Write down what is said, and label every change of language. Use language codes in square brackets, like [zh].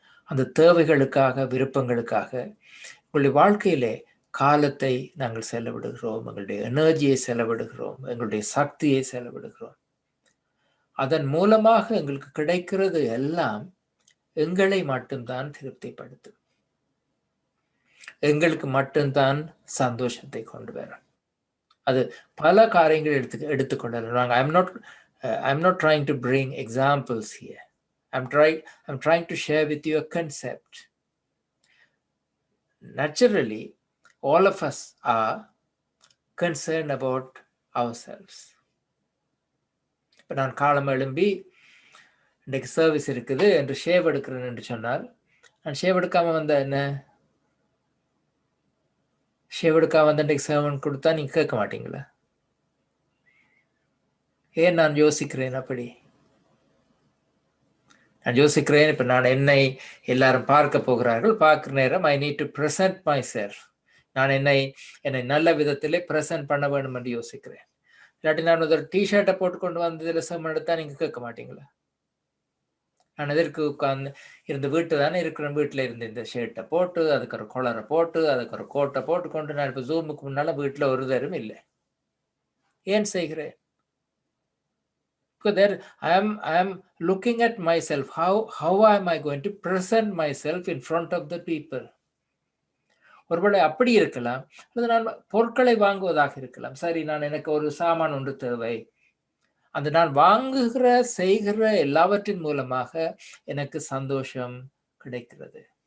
[ta] அந்த தேவைகளுக்காக, விருப்பங்களுக்காக உங்களுடைய வாழ்க்கையிலே காலத்தை நாங்கள் செலவிடுகிறோம், எங்களுடைய எனர்ஜியை செலவிடுகிறோம், எங்களுடைய சக்தியை செலவிடுகிறோம். அதன் மூலமாக எங்களுக்கு கிடைக்கிறது எல்லாம் எங்களை மட்டும்தான் திருப்திப்படுத்தும், எங்களுக்கு மட்டும்தான் சந்தோஷத்தை கொண்டு வரும். அது பல காரியங்கள் எடுத்துக்கொள்ளலாம். [en] I'm not trying to bring examples here. I'm trying to share with you a concept. Naturally, all of us are concerned about ourselves. [ta] இப்போ நான் காலம் எழும்பி இன்றைக்கு சர்வீஸ் இருக்குது என்று ஷேவ் எடுக்கிறேன் என்று சொன்னால், நான் ஷேவ் எடுக்காம வந்த என்ன, ஷேவ் எடுக்காம வந்து இன்றைக்கு சேவன் கொடுத்தா நீங்க கேட்க மாட்டீங்களா? ஏன் நான் யோசிக்கிறேன் அப்படி? நான் யோசிக்கிறேன், இப்ப நான் என்னை எல்லாரும் பார்க்க போகிறார்கள், பார்க்கிற நேரம் [en] I need to present myself. [ta] நான் என்னை நல்ல விதத்திலே பிரசன்ட் பண்ண வேண்டும் என்று யோசிக்கிறேன். இல்லாட்டி நான் ஒரு டிஷர்ட்டை போட்டு கொண்டு வந்ததுல சேவன் எடுத்தா நீங்க கேட்க மாட்டீங்களா? நான் எதற்கு உட்கார்ந்து இருந்த வீட்டு தானே இருக்கிற, வீட்டில் இருந்து இந்த ஷர்ட்டை போட்டு, அதுக்கு ஒரு கொலரை போட்டு, அதுக்கு ஒரு கோட்டை போட்டு கொண்டு நான் இப்போ ஜூமுக்கு முன்னால வீட்டில் ஒரு தரும் இல்லை. ஏன் செய்கிறேன்? [en] I am looking at myself. How am I going to present myself in front of the people? [ta] ஒருவேளை அப்படி இருக்கலாம், அல்லது நான் பொருட்களை வாங்குவதாக இருக்கலாம். சரி, நான் எனக்கு ஒரு சாமான் ஒன்று தேவை, அந்த நான் வாங்குகிற செய்கிற எல்லாவற்றின் மூலமாக எனக்கு சந்தோஷம் கிடைக்கிறது.